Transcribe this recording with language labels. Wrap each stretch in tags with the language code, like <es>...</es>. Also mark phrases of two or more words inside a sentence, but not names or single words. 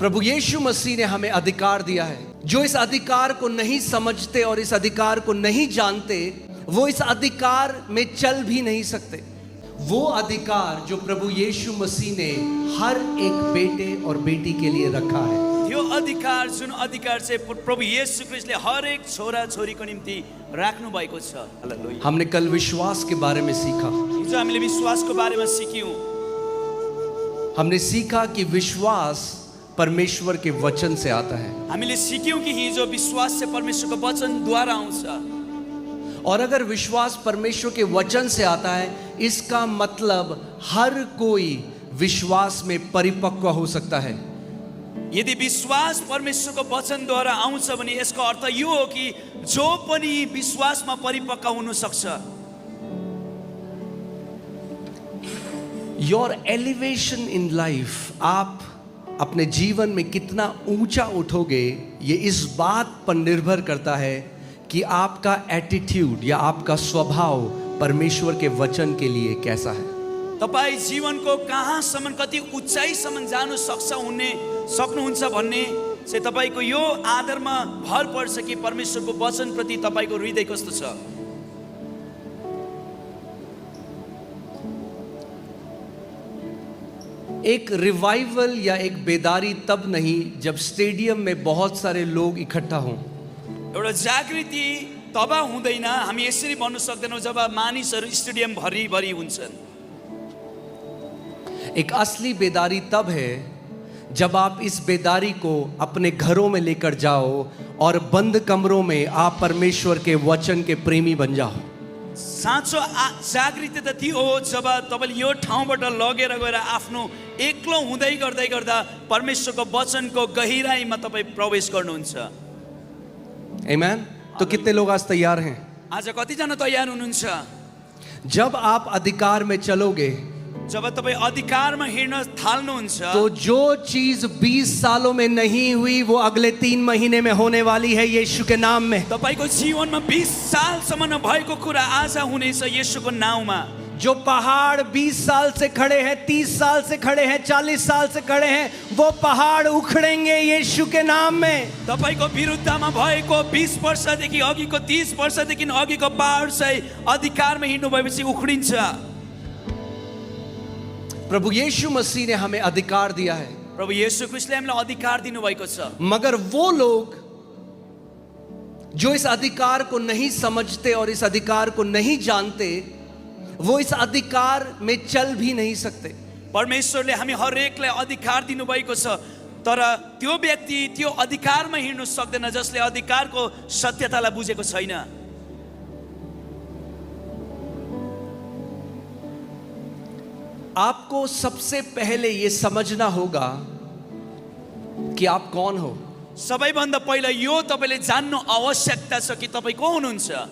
<hi>प्रभु यीशु मसीह ने हमें अधिकार दिया है। जो इस अधिकार को नहीं समझते और इस अधिकार को नहीं जानते, वो इस अधिकार में चल भी नहीं सकते। वो अधिकार जो प्रभु यीशु मसीह ने हर एक बेटे और बेटी के लिए रखा है,</hi> <ne>यो अधिकार जुन अधिकार चाहिँ प्रभु येशू ख्रीष्टले हर एक छोरा छोरीको निम्ति राख्नु भएको छ। हालेलुया।</ne> <hi>हमने कल विश्वास के बारे में सीखा।</hi> <ne>हिजो हामीले विश्वासको बारेमा सिक्यौं।</ne> <hi>हमने सीखा कि विश्वास परमेश्वर के वचन से आता है।</hi> <ne>हामीले सिक्यौं कि हिजो विश्वास चाहिँ परमेश्वरको वचनद्वारा आउँछ।</ne> <hi>और अगर विश्वास परमेश्वर के वचन से आता है, इसका मतलब हर कोई विश्वास में परिपक्व हो सकता है।</hi> <ne>यदि विश्वास परमेश्वरको वचनद्वारा आउँछ भने यसको अर्थ यो हो कि जो पनि विश्वासमा परिपक्व हुन सक्छ।</ne> <en>Your elevation in life,</en> <hi>आप अपने जीवन में कितना ऊंचा उठोगे, ये इस बात पर निर्भर करता है कि आपका एटीट्यूड या आपका स्वभाव परमेश्वर के वचन के लिए कैसा है।</hi> <ne>तपाई जीवनको कहाँसम्म कति उचाइसम्म जानु सक्नुहुन्छ भन्ने चाहिँ तपाईको यो आधारमा भर पर्छ कि परमेश्वरको वचन प्रति तपाईको हृदय कस्तो छ।</ne> <hi>एक रिवाइवल या एक बेदारी तब नहीं जब स्टेडियम में बहुत सारे लोग इकट्ठा हों।</hi> <ne>एउटा जागृति तब हुँदैन, हामी यसरी भन्नु सक्दैनौँ जब मानिसहरू स्टेडियम भरिभरि हुन्छन्।</ne> <hi>एक असली बेदारी तब है जब आप इस बेदारी को अपने घरों में लेकर जाओ और बंद कमरों में आप परमेश्वर के वचन के प्रेमी बन जाओ।</hi> <ne>साँचो जागृति त त्यो हो जब तपाईले यो ठाउँबाट लगेर गएर आफ्नो एक्लो हुँदै गर्दै गर्दा परमेश्वरको वचनको गहिराईमा तपाई प्रवेश गर्नुहुन्छ। आमेन।</ne> <hi>तो कितने लोग आज तैयार हैं?</hi> <ne>आज कतिजना तयार हुनुहुन्छ?</ne> <hi>जब आप अधिकार में चलोगे,</hi> <ne>जब तपाई अधिकारमा हिँड्न थाल्नुहुन्छ,</ne> <hi>तो जो चीज 20 सालों में नहीं हुई वो अगले 3 महीने में होने वाली है यीशु के नाम में।</hi> <ne>तपाईको जीवनमा 20 सालसम्म नभएको कुरा आज हुनेछ येशूको नाउँमा।</ne> <hi>जो पहाड़ 20 साल से खड़े हैं, 30 साल से खड़े हैं, 40 साल से खड़े हैं, वो पहाड़ उखड़ेंगे यीशु के नाम में।</hi> <ne>तपाईको विरुद्धमा भएको 20 वर्षदेखि अघिको 30 वर्षदेखि अघिको पहाड चाहिँ अधिकारमा हिँड्नु भएपछि उखडिन्छ।</ne> <hi>प्रभु यीशु मसीह ने हमें अधिकार दिया है।</hi> <ne>प्रभु येशू ख्रीष्टले हामीलाई अधिकार दिनु भएको छ।</ne> <hi>मगर वो लोग जो इस अधिकार को नहीं समझते और इस अधिकार को नहीं जानते, वो इस अधिकार में चल भी नहीं सकते।</hi> <ne>परमेश्वरले हामी हरेकलाई अधिकार दिनु भएको छ, तर त्यो व्यक्ति त्यो अधिकारमा हिँड्नु सक्दैन जसले अधिकारको सत्यतालाई बुझेको छैन।</ne> <hi>आपको सबसे पहले ये समझना होगा कि आप कौन हो।</hi> <ne>सबैभन्दा पहिला यो तपाईले जान्नु आवश्यकता छ कि तपाई को हुनुहुन्छ।</ne>